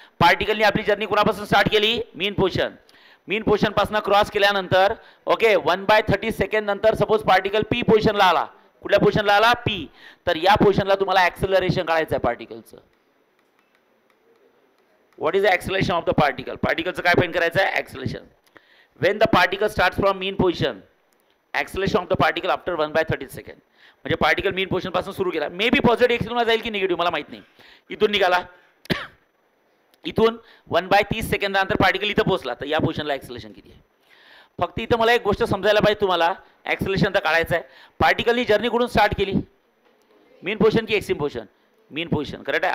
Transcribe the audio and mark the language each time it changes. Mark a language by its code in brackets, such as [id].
[mr] पार्टिकलनी आपली journey कुणापासून start केली, मीन position. मीन position पासून क्रॉस केल्यानंतर ओके 1/30 सेकंड नंतर सपोज पार्टिकल पी पोझिशनला आला. कुठल्या पोझिशनला आला, पी. तर या पोझिशनला तुम्हाला ऍक्सेलरेशन काढायचं आहे पार्टिकलचं. [en] What is the acceleration of the particle. [mr] पार्टिकलचं काय फाइंड करायचं आहे, acceleration. [en] When the particle starts from mean position, acceleration of the particle after 1/30 second. [mr] म्हणजे पार्टिकल मीन पोझिशन पासून सुरू केला, मे बी पॉझिटिव्ह एक्सिलला जाईल की निगेटिव्ह मला माहित नाही. इथून निघाला, इथून 1/30 सेकंदानंतर पार्टिकल इथं पोहोचला, तर या पोझिशनला एक्सेलरेशन किती आहे. फक्त इथं मला एक गोष्ट समजायला पाहिजे तुम्हाला, एक्सेलरेशन तर काढायचं आहे. पार्टिकलनी जर्नी कुठून स्टार्ट केली, मीन पोझिशन की एक्स्ट्रीम पोझिशन, मीन पोझिशन. करेक्ट आहे.